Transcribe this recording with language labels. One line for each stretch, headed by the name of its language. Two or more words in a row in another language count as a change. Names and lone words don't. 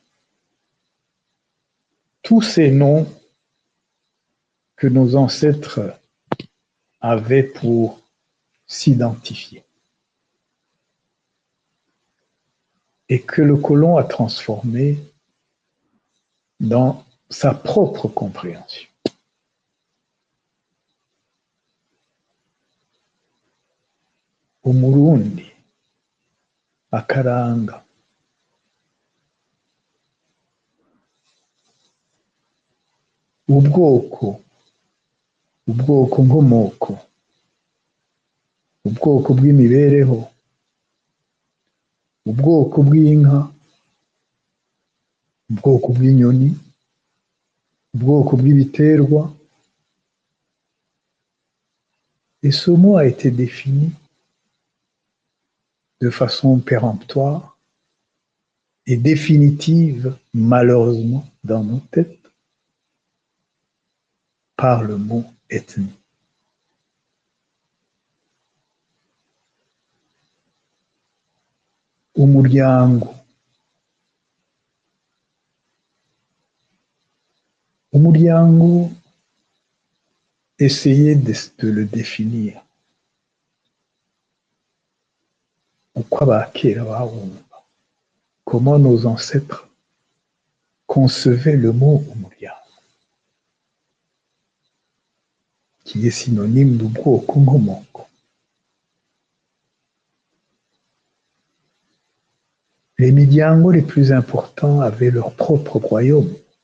French: Tous ces noms que nos ancêtres avaient pour s'identifier et que le colon a transformé dans sa propre compréhension.
Rundi: Umurundi, akaranga, ubwoko nkomoko, ubwoko bw'imibereho, ubwoko bw'inka, ubwoko bw'inyoni, ubwoko bw'ibiterwa.
French: Et ce mot a été défini de façon péremptoire et définitive, malheureusement, dans nos têtes, par le mot ethnie.
Rundi: Umuryango. Umuryango,
French: essayez de le définir.
Rundi: Uko abakera bawumva.
French: Comment nos ancêtres concevaient le mot umuryango, qui est synonyme d'
Rundi: ubwoko nkomoko.
French: Les miryango les plus importants avaient leur propre royaume.